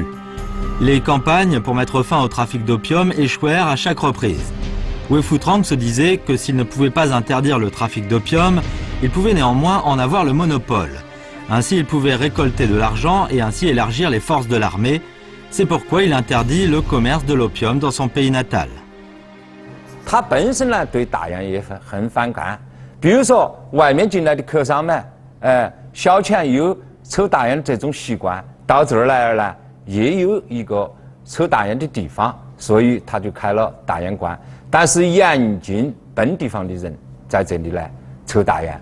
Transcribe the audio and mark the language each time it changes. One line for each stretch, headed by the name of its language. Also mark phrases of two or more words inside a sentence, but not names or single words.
French: Les campagnes pour mettre fin au trafic d'opium échouèrent à chaque reprise. Wei Futrang se disait que s'il ne pouvait pas interdire le trafic d'opium, il pouvait néanmoins en avoir le monopole. Ainsi, il pouvait récolter de l'argent et ainsi élargir les forces de l'armée, C'est pourquoi il interdit le commerce de l'opium dans son pays natal.
Chinese: 他本身呢对大洋也很反感，比如说外面进来的客商们，小钱有抽大烟这种习惯，到这儿来呢也有一个抽大烟的地方，所以他就开了大烟馆，但是严禁本地方的人在这里来抽大烟。